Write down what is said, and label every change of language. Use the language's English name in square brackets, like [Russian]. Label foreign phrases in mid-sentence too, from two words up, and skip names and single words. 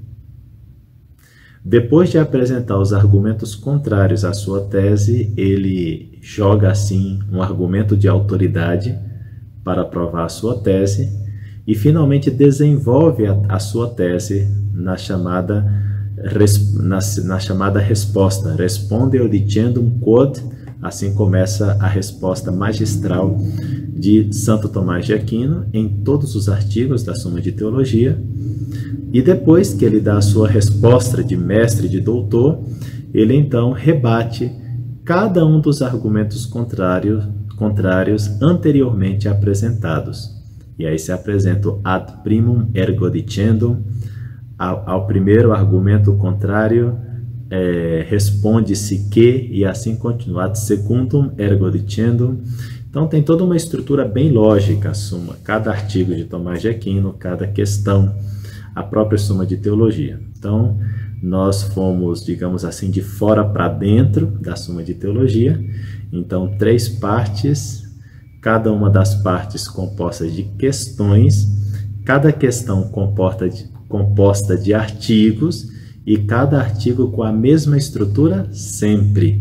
[Portuguese] Depois de apresentar os argumentos contrários à sua tese, ele joga assim um argumento de autoridade para provar a sua tese e finalmente desenvolve a sua tese na chamada resposta. [Latin] Respondeo dicendum quod, [Portuguese] assim começa a resposta magistral de Santo Tomás de Aquino em todos os artigos da Suma de Teologia. E depois que ele dá a sua resposta de mestre, de doutor, ele então rebate cada um dos argumentos contrários anteriormente apresentados. E aí se apresenta o [Latin] ad primum ergo dicendum. [Portuguese] Ao primeiro argumento contrário, responde-se que, e assim continua, [Latin] ad secundum ergo dicendum. [Portuguese] Então tem toda uma estrutura bem lógica a Suma, cada artigo de Tomás de Aquino, cada questão, a própria Suma de Teologia. Então nós fomos, digamos assim, de fora para dentro da Suma de Teologia. Então 3 partes, cada uma das partes composta de questões, cada questão composta de artigos e cada artigo com a mesma estrutura sempre.